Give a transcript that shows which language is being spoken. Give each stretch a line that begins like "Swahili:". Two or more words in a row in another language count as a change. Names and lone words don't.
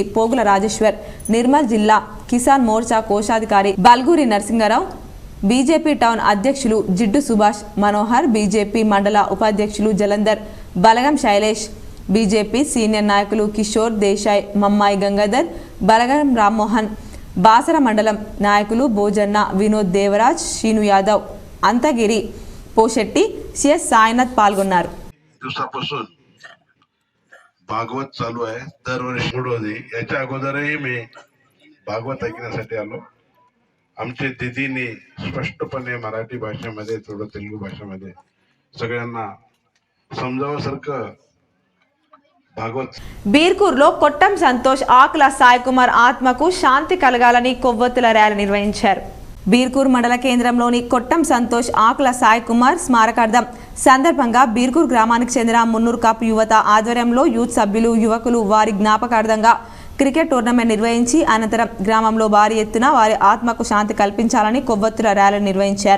Telugu: పోగుల రాజేశ్వర్, నిర్మల్ జిల్లా కిసాన్ మోర్చా కోశాధికారి బల్గూరి నరసింగరావు, బీజేపీ టౌన్ అధ్యక్షులు జిడ్డు సుభాష్ మనోహర్, బీజేపీ మండల ఉపాధ్యక్షులు జలంధర్, బలగం శైలేష్, బీజేపీ సీనియర్ నాయకులు కిషోర్ దేశాయ్, మమ్మాయి గంగాధర్, బలగం రామ్మోహన్, బాసర మండలం నాయకులు భోజన్న, వినోద్ దేవరాజ్, శ్రీను యాదవ్, అంతగిరి పోషెట్టి, సిఎస్ సాయినాథ్ పాల్గొన్నారు.
Marathi: भागवत चालू आहे दरवर्षी होती. याच्या अगोदरही मी भागवत ऐकण्यासाठी आलो. आमच्या दिदीने स्पष्टपणे मराठी भाषेमध्ये थोडं तेलुगू भाषेमध्ये सगळ्यांना समजावसारखं भागवत.
Telugu: బీర్కూర్లో కొట్టం సంతోష్, ఆకుల సాయి కుమార్ ఆత్మకు శాంతి కలగాలని కొవ్వొత్తుల ర్యాలీ నిర్వహించారు. బీర్కూర్ మండల కేంద్రంలోని కొట్టం సంతోష్, ఆకుల సాయి కుమార్ స్మారకార్థం సందర్భంగా బీర్కూర్ గ్రామానికి చెందిన మున్నూరు కప్ యువత ఆధ్వర్యంలో యూత్ సభ్యులు, యువకులు వారి జ్ఞాపకార్థంగా క్రికెట్ టోర్నమెంట్ నిర్వహించి అనంతరం గ్రామంలో భారీ ఎత్తున వారి ఆత్మకు శాంతి కల్పించాలని కొవ్వొత్తుల ర్యాలీ నిర్వహించారు.